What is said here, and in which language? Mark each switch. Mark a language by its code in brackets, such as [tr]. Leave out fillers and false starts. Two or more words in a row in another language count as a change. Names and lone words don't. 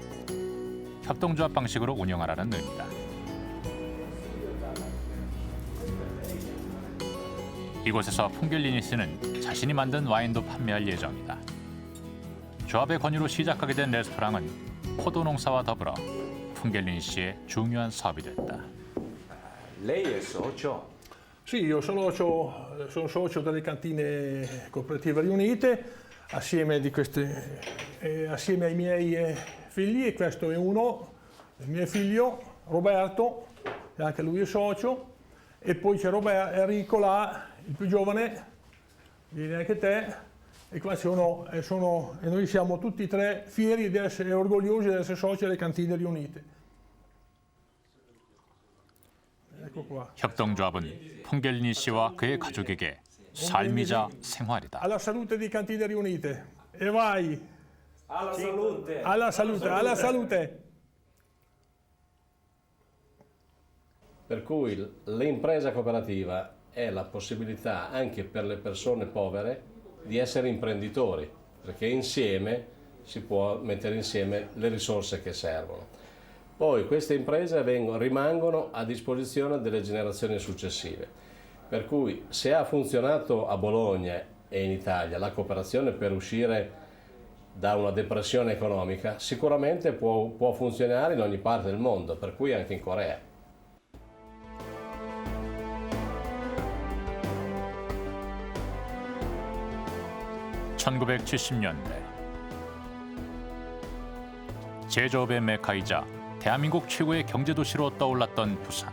[ko] 협동조합 방식으로 운영하라는 의미다. 이곳에서 풍겔리니 씨는 자신이 만든 와인도 판매할 예정이다. 조합의 권유로 시작하게 된 레스토랑은 포도 농사와 더불어 풍겔리니 씨의 중요한 사업이 됐다. [it] Lei è socio? Sì, io sono socio delle cantine cooperative riunite assieme ai miei figli, e questo è uno, il mio figlio Roberto, che anche lui è socio, e poi c'è Enrico là, il più giovane, vieni anche te, e qua e noi siamo tutti e tre fieri di essere orgogliosi di essere soci delle cantine riunite. [ko] 협동조합은 풍겔리니 씨와 그의 가족에게 삶이자 생활이다. [it] Alla salute di cantine riunite. E vai. Alla salute. Alla salute, alla salute. Per cui l'impresa cooperativa è la possibilità anche per le persone povere di essere imprenditori, perché insieme si può mettere insieme le risorse che servono. Poi queste imprese rimangono a disposizione delle generazioni successive, per cui se ha funzionato a Bologna e in Italia la cooperazione per uscire da una depressione economica, sicuramente può funzionare in ogni parte del mondo, per cui anche in Corea. [ko] (1970년대) 제조업의 메카이자 대한민국 최고의 경제도시로 떠올랐던 부산.